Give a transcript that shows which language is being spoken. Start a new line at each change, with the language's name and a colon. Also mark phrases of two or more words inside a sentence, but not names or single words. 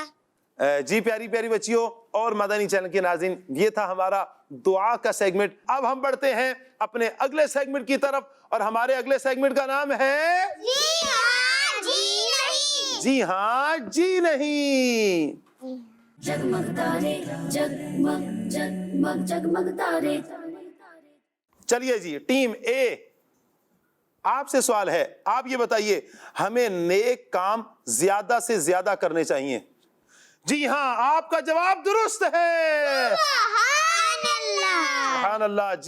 Urdu: جی پیاری پیاری بچیوں اور مدنی چینل کے ناظرین، یہ تھا ہمارا دعا کا سیگمنٹ۔ اب ہم بڑھتے ہیں اپنے اگلے سیگمنٹ کی طرف، اور ہمارے اگلے سیگمنٹ کا نام ہے جی ہاں جی نہیں۔ جی ہاں جی نہیں۔ जगमग तारे जगमग जगमग जगमग तारे چلیے جی ٹیم اے، آپ سے سوال ہے، آپ یہ بتائیے ہمیں نیک کام زیادہ سے زیادہ کرنے چاہیے۔ جی ہاں، آپ کا جواب درست ہے،
Arabic: سبحان اللہ۔ سبحان اللہ۔